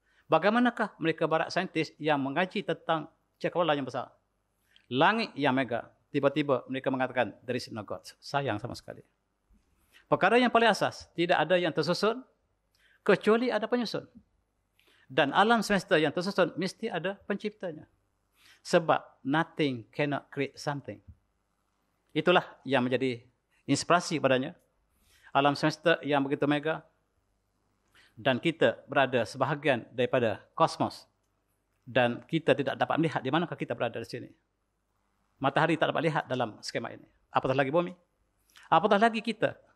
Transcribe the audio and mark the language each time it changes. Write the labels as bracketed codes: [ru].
[ms] Bagaimanakah mereka barat saintis yang mengaji tentang cakrawala yang besar. Langit yang mega. Tiba-tiba mereka mengatakan, [en] there is no God. [ms] Sayang sama sekali. Perkara yang paling asas, tidak ada yang tersusun, kecuali ada penyusun. Dan alam semesta yang tersusun, mesti ada penciptanya. Sebab, [en] nothing cannot create something. [ms] Itulah yang menjadi inspirasi padanya. Alam semesta yang begitu mega, dan kita berada sebahagian daripada kosmos. Dan kita tidak dapat melihat di manakah kita berada di sini. Matahari tak dapat lihat dalam skema ini. Apatah lagi bumi. Apatah lagi kita.